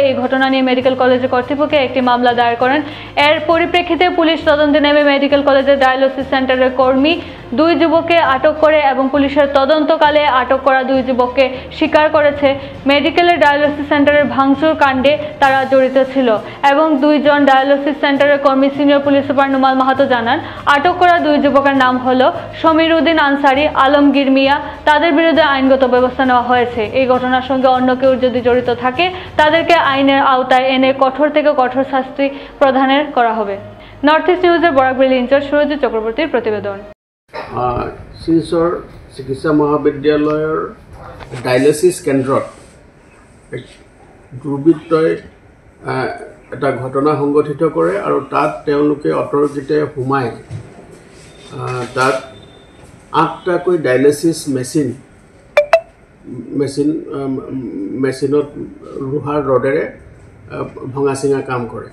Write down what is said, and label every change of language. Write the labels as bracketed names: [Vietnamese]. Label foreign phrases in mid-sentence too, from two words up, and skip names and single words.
[Bangla] এই ঘটনা নিয়ে মেডিকেল কলেজের কর্তৃপক্ষ একটি মামলা দায়ের করেন। এর পরিপ্রেক্ষিতে পুলিশ তদন্তে নেমে মেডিকেল কলেজের ডায়ালিসিস সেন্টারের কর্মী 2 যুবককে আটক করে এবং পুলিশের তদন্তকালে আটক করা 2 যুবককে স্বীকার করেছে মেডিকেলের ডায়ালিসিস সেন্টারের ভাঙচুর কাণ্ডে তারা জড়িত ছিল এবং 2 জন ডায়ালিসিস সেন্টারের কর্মী সিনিয়র পুলিশ সুপার নুমাল মাহাতো জানান আটক করা 2 যুবকের নাম হলো সমীর উদ্দিন আনসারি, আলমগীর মিয়া। তাদের বিরুদ্ধে আইনগত ব্যবস্থা নেওয়া হয়েছে। এই ঘটনার সঙ্গে অন্য কেউ যদি জড়িত থাকে তাদেরকে আইনের আওতায় এনে কঠোর থেকে কঠোর শাস্তি প্রদানের করা হবে। নর্থ ইস্ট নিউজের বরাকবেলি ইনচার্জ সুরজিৎ চক্রবর্তীর প্রতিবেদন। [Assamese] শিলচৰ চিকিৎসা মহাবিদ্যালয়ৰ ডায়ালিসিস কেন্দ্ৰত দুৰ্বৃত্তই এটা ঘটনা সংঘটিত কৰে আৰু তাত তেওঁলোকে অতৰ্কিতে সোমাই তাত 8টাকৈ ডায়ালিসিস মেচিনত লোহাৰ ৰডেৰে ভঙা চিঙা কাম কৰে।